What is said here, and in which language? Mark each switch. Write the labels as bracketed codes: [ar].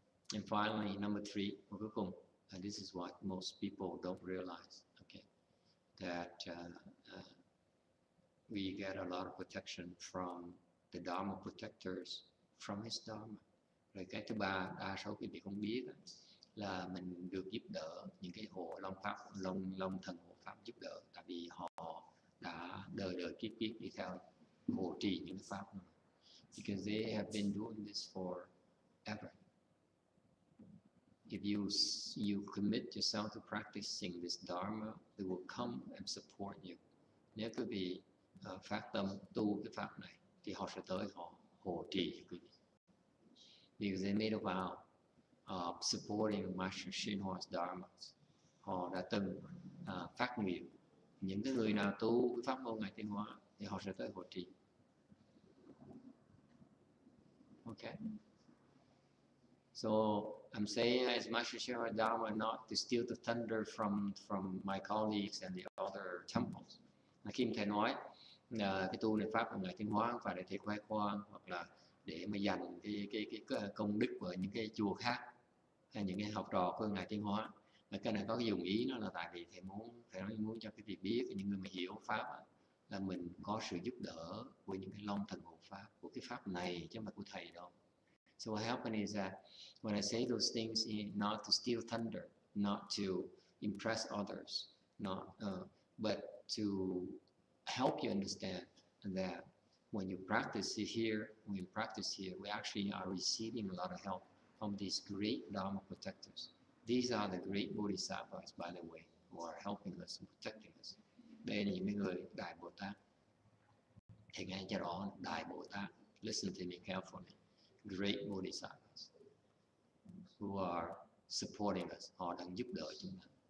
[en] And finally, number three, [vi] cuối cùng, [en] and this is what most people don't realize, okay, that we get a lot of protection from the Dharma protectors, from his Dharma. [vi] Rồi cái thứ ba, đa số quý vị không biết là mình được giúp đỡ những cái hộ long pháp, long thần hộ pháp giúp đỡ, tại vì họ đã đời kiếp đi theo hộ trì những cái pháp này. [en] Because they have been doing this forever. If you commit yourself to practicing this Dharma, they will come and support you. [vi] Nếu quý vị phát tâm tu cái pháp này, thì họ sẽ tới họ hộ trì quý vị. [en] Because they made a vow of supporting Master YongHua's Dharma. [vi] Họ đã từng phát nguyện những cái người nào tu cái pháp môn Ngài Tiến Hóa thì họ sẽ tới hộ trì. [en] Okay. So I'm saying as Master YongHua's Dharma not to steal the thunder from my colleagues and the other temples. [vi] Khi thầy nói cái tu này pháp của Ngài Tiến Hóa không phải để thầy khoe khoang hoặc là để mà dành cái công đức của những cái chùa khác hay những cái học trò của Ngài Tiến Hóa. Mà cái này có cái dùng ý nó là tại vì thầy muốn cho cái việc biết những người mà hiểu pháp là mình có sự giúp đỡ của những cái long thần hộ pháp của cái pháp này chứ không phải của thầy đâu. [en] So what happened is that when I say those things, not to steal thunder, not to impress others, but to help you understand that when you practice here, we actually are receiving a lot of help from these great Dharma protectors. These are the great Bodhisattvas, by the way, who are helping us and protecting us. [vi] Đây là những người Đại Bồ Tát. Thầy nghe cho rõ, Đại Bồ Tát. [en] Listen to me carefully. Great Bodhisattvas who are supporting us. [vi] Họ đang giúp đỡ chúng ta.